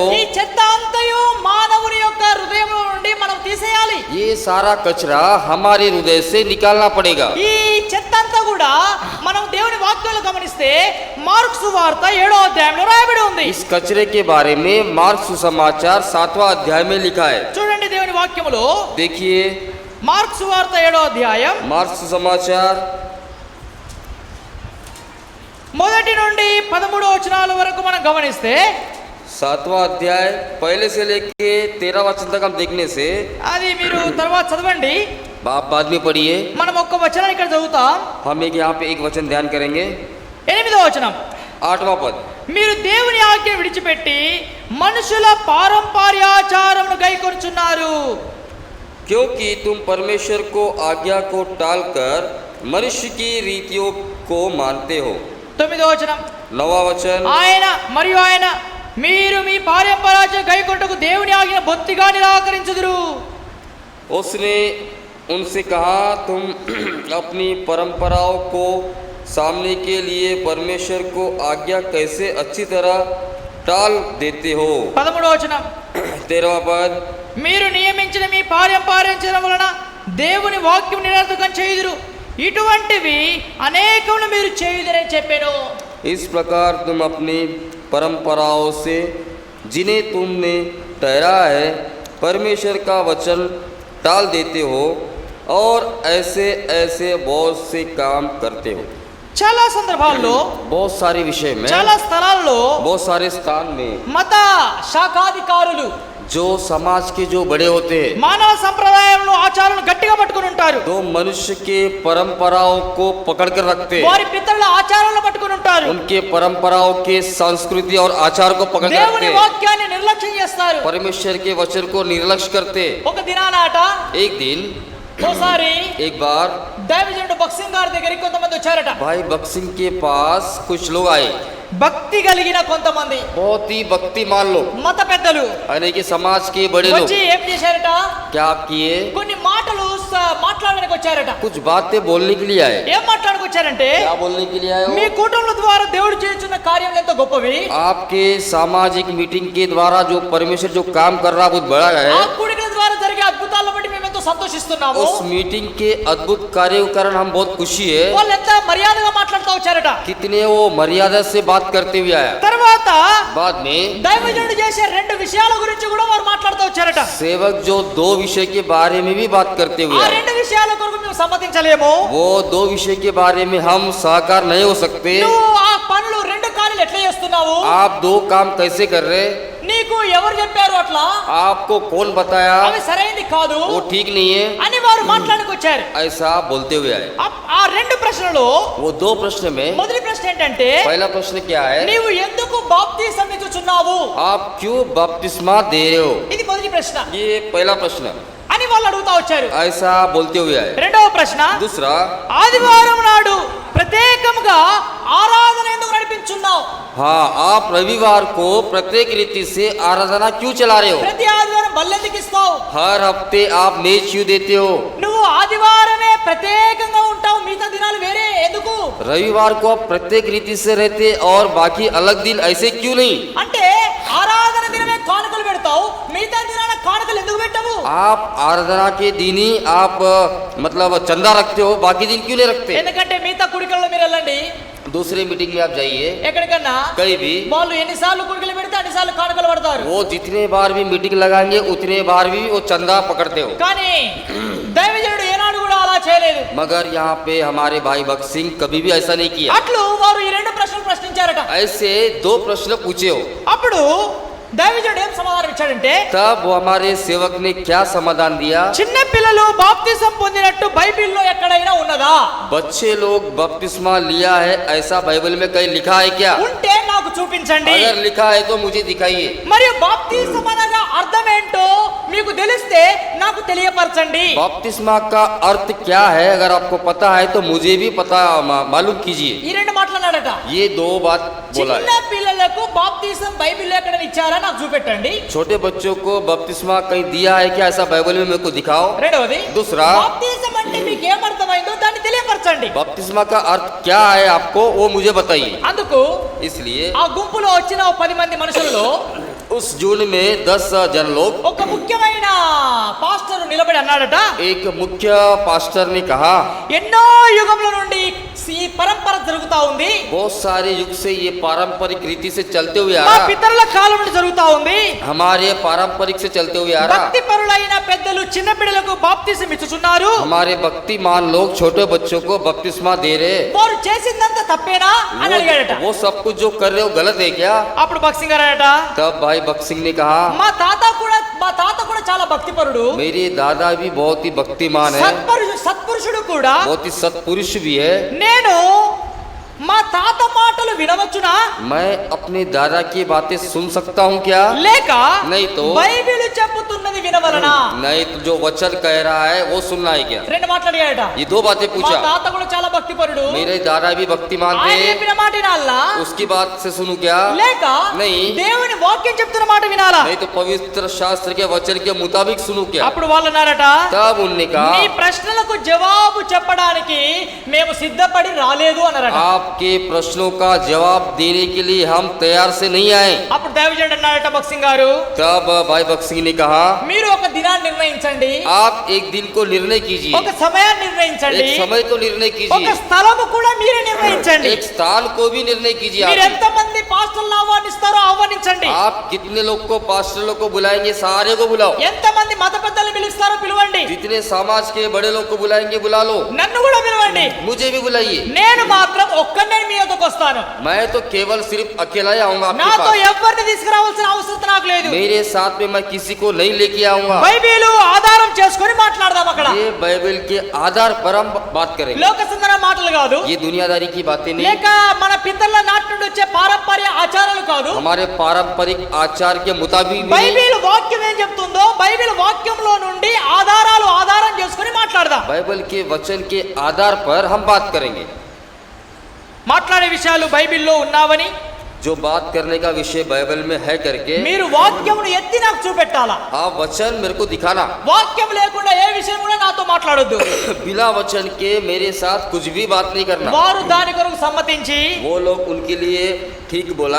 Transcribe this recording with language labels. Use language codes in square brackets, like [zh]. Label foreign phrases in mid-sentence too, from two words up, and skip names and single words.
[te] ఈ చెత్త అంతయు మానవుని యొక్క హృదయంలో నుండి మనం తీసేయాలి. [hi] ये सारा कचरा हमारे हृदय से निकालना पड़ेगा। [te] ఈ చెత్త అంతా కూడా మనం దేవుని వాక్యంలో గమనిస్తే మార్కు సువార్త 7వ అధ్యాయంలో రాయబడి ఉంది. [hi] इस कचरे के बारे में मार्क सुसमाचार 7वां अध्याय में लिखा है। [te] చూడండి దేవుని వాక్యములో [hi] देखिए [te] మార్కు సువార్త 7వ అధ్యాయం [hi] मार्क सुसमाचार [te] 1 నుండి 13 వచనాల వరకు మనం గమనిస్తే [hi] 7वां अध्याय पहले से लेके 13 वचन तक हम देखने से [te] అది మీరు తర్వాత చదవండి. [hi] आप बाद में पढ़िए। [te] మనం ఒక్క వచనం ఇక్కడ చదువుతాం. [hi] हम एक यहाँ पे एक वचन ध्यान करेंगे। [te] 8వ వచనం. [hi] 8वां पद, [te] మీరు దేవుని ఆజ్ఞ విడిచిపెట్టి మనుషుల పారంపర్యాచారమును గైకొనుచున్నారు. [hi] क्योंकि तुम परमेश्वर को आज्ञा को टालकर मनुष्य की रीतियों को मानते हो। [te] 9వ వచనం. [hi] 9वां वचन, [te] ఆయన మీరు మీ పారంపర్యాచారం గైకొనుటకు దేవుని ఆజ్ఞ బొత్తిగా నిరాకరించుదురు. [hi] उसने उनसे कहा, तुम अपनी परंपराओं को सामने के लिए परमेश्वर को आज्ञा कैसे अच्छी तरह टाल देते हो। [te] 13వ వచనం. [hi] 13वां पद, [te] మీరు నియమించిన మీ పారంపర్యాచారం వలన దేవుని వాక్యం నిరర్థకం చేయుదురు. ఇటువంటివి అనేకములు మీరు చేయుదురని చెప్పాను. [hi] इस प्रकार तुम अपनी परंपराओं से जिन्हें तुमने ठहरा है परमेश्वर का वचन टाल देते हो और ऐसे ऐसे बहुत से काम करते हो। [te] చాలా సందర్భాల్లో, [hi] बहुत सारे विषय में, [te] చాలా స్థలాల్లో [hi] बहुत सारे स्थान में [te] మత శాఖాధికారులు, [hi] जो समाज के जो बड़े होते हैं [te] మానవ సంప్రదాయంలో ఆచారాలను గట్టిగా పట్టుకుని ఉంటారు. [hi] तो मनुष्य के परंपराओं को पकड़ कर रखते हैं, [te] వారి పితరుల ఆచారాలను పట్టుకుని ఉంటారు. [hi] उनके परंपराओं के संस्कृति और आचार को पकड़ कर रखते [te] దేవుని [hi] हैं, [te] వాక్యాన్ని నిర్లక్ష్యం చేస్తారు. [hi] परमेश्वर के वचन को निर्लक्ष्य करते हैं। [te] ఒక దినానాట [hi] एक दिन [te] ఓసారి [hi] एक बार [te] దైవజనుడు బక్సింగ్ గారి దగ్గరికి కొంతమంది వచ్చారట. [hi] भाई बक्सिंग के पास कुछ लोग आए, [te] భక్తి కలిగిన కొంతమంది [hi] बहुत ही भक्तिमान लोग, [te] మత పెద్దలు [hi] यानी कि समाज के बड़े लोग। [te] వచ్చి ఏం చేశారట, [hi] क्या किए, [te] కొన్ని మాటలు మాట్లాడడానికి వచ్చారట. [hi] कुछ बातें बोलने के लिए आए। [te] ఏం మాట్లాడడానికి వచ్చారంటే, [hi] क्या बोलने के लिए आए [te] మీ [hi] हो? [te] కుటుంబం ద్వారా దేవుడు చేస్తున్న కార్యాలు ఎంతో గొప్పవి, [hi] आपके सामाजिक मीटिंग के द्वारा जो परमेश्वर जो काम कर रहा है बहुत बड़ा [te] ఆ [hi] है। [te] కూడికల ద్వారా జరిగే అద్భుతాలను బట్టి మేము ఎంతో సంతోషిస్తున్నాము. [hi] उस मीटिंग के अद्भुत कार्यों के कारण हम बहुत खुशी है। [te] వాళ్ళు ఎంత మర్యాదగా మాట్లాడుతూ వచ్చారట. [hi] कितने वो मर्यादा से बात करते हुए आया। [te] తర్వాత [hi] बाद में [te] దైవజనుడు చేసే రెండు విషయాల గురించి కూడా వారు మాట్లాడుతూ వచ్చారట. [hi] सेवक जो दो विषय के बारे में भी बात करते हुए [te] ఆ [hi] आए। [te] రెండు విషయాల కొరకు మేము సమ్మతించలేము. [hi] वो दो विषय के बारे में हम सहकार नहीं हो सकते। [te] నువ్వు ఆ పనులు రెండు కార్యాలు ఎట్లా చేస్తున్నావు, [hi] आप दो काम कैसे कर रहे, [te] నీకు ఎవరు చెప్పారు అట్లా, [hi] आपको कौन बताया, [te] అవి సరైనది కాదు [hi] वो ठीक नहीं है, [te] అని వారు మాట్లాడడానికి వచ్చారు. [hi] ऐसा बोलते हुए आए। [te] ఆ రెండు ప్రశ్నలు [hi] वो दो प्रश्न में [te] మొదటి ప్రశ్న ఏంటంటే, [hi] पहला प्रश्न क्या है, [te] నీవు ఎందుకు బాప్తిసం ఇచ్చుచున్నావు, [hi] आप क्यों बपतिस्मा दे रहे हो? [te] ఇది మొదటి ప్రశ్న [hi] ये पहला प्रश्न [te] అని వాళ్ళు అడుగుతా వచ్చారు. [hi] ऐसा बोलते हुए आए। [te] రెండవ ప్రశ్న, [hi] दूसरा, [te] ఆదివారం నాడు ప్రత్యేకంగా ఆరాధన ఎందుకు నడిపించున్నావు, [hi] हाँ आप रविवार को प्रत्येक रीति से आराधना क्यों चला रहे हो? [te] ప్రతి ఆదివారం బల్లెందుకు ఇస్తావు, [hi] हर हफ्ते आप मेज क्यों देते हो? [te] నువ్వు ఆదివారమే ప్రత్యేకంగా ఉంటావు, మిగతా దినాలు వేరే ఎందుకు, [hi] रविवार को आप प्रत्येक रीति से रहते और बाकी अलग दिन ऐसे क्यों नहीं? [te] అంటే ఆరాధన దినమే కానుకలు పెడతావు, మిగతా దినాల కానుకలు ఎందుకు పెట్టవు, [hi] आप आराधना के दिन ही आप मतलब चंदा रखते हो, बाकी दिन क्यों नहीं रखते? [te] ఎందుకంటే మిగతా కుడికల్లో మీరు వెళ్ళండి, [hi] दूसरे मीटिंग में आप जाइए, [te] ఎక్కడికన్నా [hi] कहीं भी [te] వాళ్ళు ఎన్నిసార్లు కుడికలు పెడితే అన్నిసార్లు కానుకలు పడతారు. [hi] वो जितने बार भी मीटिंग लगाएंगे उतने बार भी वो चंदा पकड़ते हो। [te] కానీ దైవజనుడు ఏనాడు కూడా అలా చేయలేదు. [hi] मगर यहाँ पे हमारे भाई भक्त सिंह कभी भी ऐसा नहीं किया। [te] అట్లు వారు ఈ రెండు ప్రశ్నలు ప్రశ్నించారట. [hi] ऐसे दो प्रश्न पूछे हो, [te] అప్పుడు దైవజనుడు ఏం సమాధానం ఇచ్చాడంటే, [hi] तब वो हमारे सेवक ने क्या समाधान दिया, [te] చిన్న పిల్లలు బాప్తిసం పొందినట్టు బైబిల్లో ఎక్కడైనా ఉన్నదా, [hi] बच्चे लोग बपतिस्मा लिया है ऐसा बाइबल में कहीं लिखा है क्या? [te] ఉంటే నాకు చూపించండి. [hi] अगर लिखा है तो मुझे दिखाइए। [te] మరియు బాప్తిసం అనగా అర్థం ఏంటో మీకు తెలిస్తే నాకు తెలియపరచండి. [hi] बपतिस्मा का अर्थ क्या है अगर आपको पता है तो मुझे भी पता मालूम कीजिए। [te] ఈ రెండు మాట్లాడాడట. [hi] ये दो बात बोला [te] చిన్న [hi] है। [te] పిల్లలకు బాప్తిసం బైబిల్లో ఎక్కడ ఇచ్చారా నాకు చూపెట్టండి. [hi] छोटे बच्चों को बपतिस्मा कहीं दिया है क्या ऐसा बाइबल में मेरे को दिखाओ। [te] రెండవది, [hi] दूसरा, [te] బాప్తిసం అంటే మీకు ఏమర్థమైందో దాన్ని తెలియపరచండి. [hi] बपतिस्मा का अर्थ क्या है आपको वो मुझे बताइए। [te] అందుకు [hi] इसलिए [te] ఆ గుంపులో వచ్చిన 10 మంది మనుషులలో [hi] उस जून में 10 जन लोग, [te] ఒక ముఖ్యమైన పాస్టర్ నిలబడి అన్నాడట, [hi] एक मुख्य पास्टर ने कहा, [te] ఎన్నో యుగముల నుండి ఈ పరంపర జరుగుతా ఉంది, [hi] बहुत सारे युग से ये पारंपरिक रीति से चलते हुए आ [te] మా [hi] रहा, [te] పితరుల కాలం నుండి జరుగుతా ఉంది. [hi] हमारे पारंपरिक से चलते हुए आ रहा। [te] భక్తి పరులైన పెద్దలు చిన్న బిడ్డలకు బాప్తిసం ఇచ్చుచున్నారు, [hi] हमारे भक्तिमान लोग छोटे बच्चों को बपतिस्मा दे रहे, [te] వారు చేసిందంతా తప్పేనా అని అడిగాడట. [hi] वो सब कुछ जो कर रहे हो गलत है क्या? [te] అప్పుడు బక్సింగ్ గారట, [hi] तब भाई भक्त सिंह ने कहा, [te] మా తాత కూడా చాలా భక్తిపరుడు, [hi] मेरे दादा भी बहुत ही भक्तिमान है, [te] సత్పురుషుడు కూడా, [hi] बहुत ही सत्पुरुष भी है। [te] నేను మా తాత మాటలు వినవచ్చునా, [hi] मैं अपने दादा की बातें सुन सकता हूँ क्या? [te] లేక [hi] नहीं तो [te] బైబిల్ చెప్పుతున్నది వినవలనా, [hi] नहीं तो जो वचन कह रहा है वो सुनना है क्या? [te] రెండు మాట్లాడాడట. [hi] ये दो बातें [te] మా [hi] पूछा। [te] తాత కూడా చాలా భక్తిపరుడు, [hi] मेरे दादा भी भक्तिमान [te] ఆయన [hi] थे, [te] చెప్పిన మాట వినాలా, [hi] उसकी बात से सुनूं क्या? [te] లేక [hi] नहीं। [te] దేవుని వాక్యం చెప్తున్న మాట వినాలా. [hi] नहीं तो पवित्र शास्त्र के वचन के मुताबिक सुनूं क्या? [te] అప్పుడు వాళ్ళు అన్నారట, [hi] तब उनने [te] నీ [hi] कहा, [te] ప్రశ్నలకు జవాబు చెప్పడానికి మేము సిద్ధపడి రాలేదు అన్నారట. [hi] आपके प्रश्नों का जवाब देने के लिए हम तैयार से नहीं आए। [te] అప్పుడు దైవజనుడు అన్నారట, బక్సింగ్ గారు [hi] तब भाई भक्त सिंह ने कहा, [te] మీరు ఒక దినాన్ని నిర్ణయించండి, [hi] आप एक दिन को निर्णय कीजिए, [te] ఒక సమయాన్ని నిర్ణయించండి, [hi] एक समय को निर्णय [te] ఒక [hi] कीजिए, [te] స్థలము కూడా మీరే నిర్ణయించండి. [hi] एक स्थान को भी निर्णय कीजिए। [te] మీరు [hi] आप [te] ఎంత మంది పాస్టర్లు ఆహ్వానిస్తారో ఆహ్వానించండి, పిలవండి. [hi] आप कितने लोग को, पास्टर लोग को बुलाएंगे, सारे को बुलाओ. [te] ఎంతమంది మత పెద్దల్ని పిలుస్తారో పిలవండి. [hi] जितने समाज के बड़े लोग को बुलाएंगे बुला लो. [te] నన్ను కూడా పిలవండి. [hi] मुझे भी बुलाइए. [te] నేను మాత్రం ఒక్కనే మీ వద్దకు వస్తాను. [hi] मैं तो केवल सिर्फ अकेला ही आऊंगा आपके [te] నాతో [hi] पास. [te] ఎవరిని తీసుకురావాల్సిన అవసరం నాకు లేదు. [hi] मेरे साथ में मैं किसी को नहीं लेके आऊंगा. [te] బైబిలు ఆధారం చేసుకొని మాట్లాడదాం అక్కడ. [hi] ये बाइबल के आधार पर हम बात करेंगे. [te] లోక సుందర మాటలు కాదు, [hi] ये दुनियादारी की बातें नहीं, [te] లేక మన పితరుల నాటి నుండి వచ్చే పారంపర్య ఆచారాలు కాదు. [hi] हमारे पारंपरिक आचार के मुताबिक भी नहीं. [te] బైబిల్ వాక్యం ఏం చెప్తుందో బైబిల్ వాక్యంలో నుండి ఆధారం చేసుకొని మాట్లాడదాం. [hi] बाइबल के वचन के आधार पर हम बात करेंगे. [te] మాట్లాడే విషయాలు బైబిల్లో ఉన్నావని, [hi] जो बात करने का विषय बाइबल में है करके [te] మీరు వాక్యమును ఎత్తి నాకు చూపెట్టాలా. [hi] आप वचन मेरे को दिखाना. [te] వాక్యం లేకుండా ఏ విషయం కూడా నాతో మాట్లాడొద్దు. [hi] बिना वचन के मेरे साथ कुछ भी बात नहीं करना. [te] వారు దాని కొరకు సమ్మతించి [hi] वो लोग उनके लिए ठीक बोला,